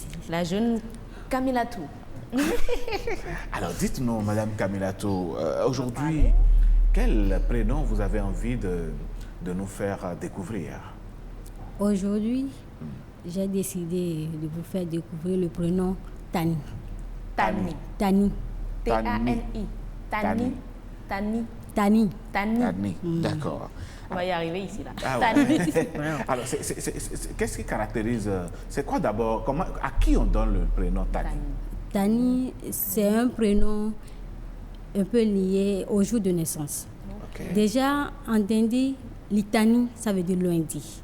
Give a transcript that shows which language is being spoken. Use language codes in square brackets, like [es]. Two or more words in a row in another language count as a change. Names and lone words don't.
[fr] La jeune Kamilatou. Alors, dites-nous, Madame Kamilatou, aujourd'hui, quel prénom vous avez envie de nous faire découvrir? Aujourd'hui, j'ai décidé de vous faire découvrir le prénom Tani. Tani. Tani. T-A-N-I. Tani. Tani. Tani. Tani. D'accord. On va y arriver ici, là. Ah, Tani. ouais. Alors, qu'est-ce qui caractérise... C'est quoi d'abord? À qui on donne le prénom Tani? Tani, c'est un prénom un peu lié au jour de naissance. Okay. Déjà, en Dindi, Litani, ça veut dire lundi.